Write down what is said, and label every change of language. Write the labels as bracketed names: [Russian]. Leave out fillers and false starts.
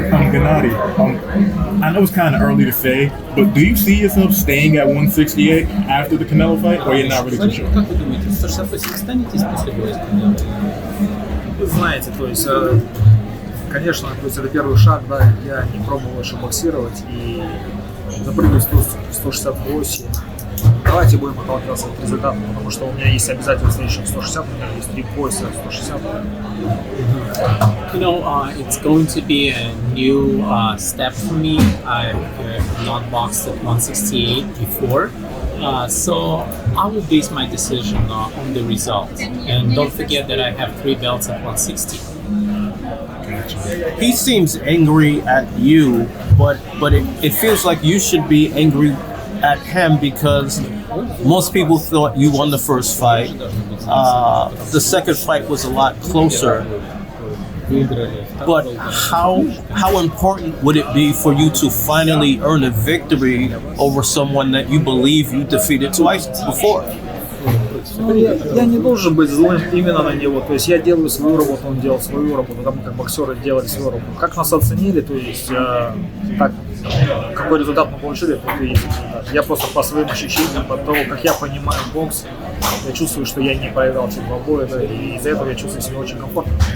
[English] quickly, I know it's kind of early to say, but do you see yourself staying at 168 after the Canelo fight, or you're not really too sure? [Russian] Как вы думаете, 168 останетесь после боя с Канело? Вы знаете, то есть, конечно, то есть это первый шаг, да, я не пробовал еще боксировать и запрыгнуть 168. Давайте будем отталкиваться от результата, потому что у меня есть обязательно следующих 160, у меня есть 3 пояса 160. [English] You know, it's going to be a new step for me. I've not boxed at 168 before, so I will base my decision on the result. And don't forget that I have 3 belts at 160. He seems angry at you, but it feels like you should be angry at him because most people thought you won the first fight. The second fight was a lot closer. But how important would it be for you to finally earn a victory over someone that you believe you defeated twice before? [Russian] Ну, я не должен быть злым именно на него, то есть я делаю свою работу, он делал свою работу, потому как боксеры делали свою работу. Как нас оценили, то есть так, какой результат мы получили, то и есть результат. Я просто по своим ощущениям, по тому, как я понимаю бокс, я чувствую, что я не проиграл эти 2 боя, да, и из-за этого я чувствую себя очень комфортно.